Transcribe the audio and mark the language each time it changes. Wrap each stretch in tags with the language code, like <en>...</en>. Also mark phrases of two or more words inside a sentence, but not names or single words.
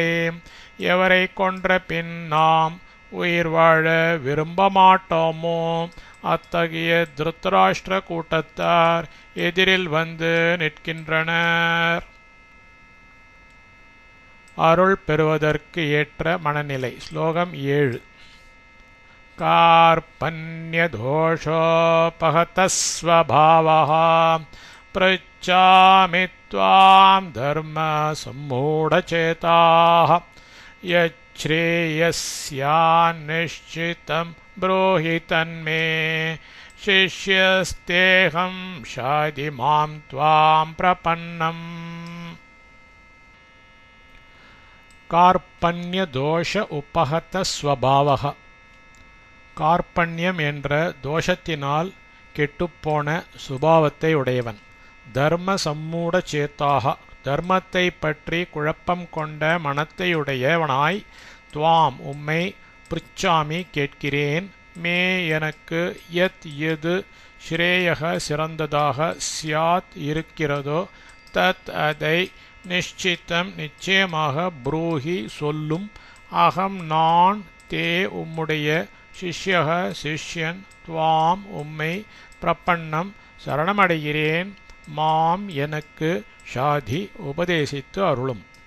<ta>எவரை கொன்ற பின் நாம் உயிர் வாழ விரும்ப மாட்டோமோ அத்தகைய திருத்தராஷ்டிர கூட்டத்தார் எதிரில் வந்து நிற்கின்றனர். அருள் பெறுவதற்கு ஏற்ற மனநிலை. ஸ்லோகம் 7.</ta> <sa>कार्पण्यदोषोपहतस्वभावः पृच्छामि त्वां धर्मसम्मूढचेताः यच्छ्रेयस्यान्निश्चितं ब्रूहि तन्मे शिष्यस्तेऽहं शाधि मां त्वां प्रपन्नम्. कार्पण्यदोष उपहत स्वभावः.</sa> <ta>கார்பண்யம் என்ற தோஷத்தினால் கெட்டுப்போன சுபாவத்தை உடையவன்.</ta> <sa>धर्म सम्मूढ चेताः,</sa> <ta>தர்மத்தை பற்றி குழப்பம் கொண்ட மனத்தையுடையவனாய், துவாம் உம்மை, பிருச்சாமி கேட்கிறேன், மே எனக்கு, யத் எது, ஸ்ரேயக சிறந்ததாக, ஸ்யாத் இருக்கிறதோ, தத் அதை, நிச்சிதம் நிச்சயமாக, புரூஹி சொல்லும், அகம் நான், தே உம்முடைய, சிஷ்யக சிஷ்யன், துவாம் உம்மை, பிரபன்னம் சரணமடைகிறேன், மாம் எனக்கு, ஷாதி உபதேசித்து அருளும்.</ta>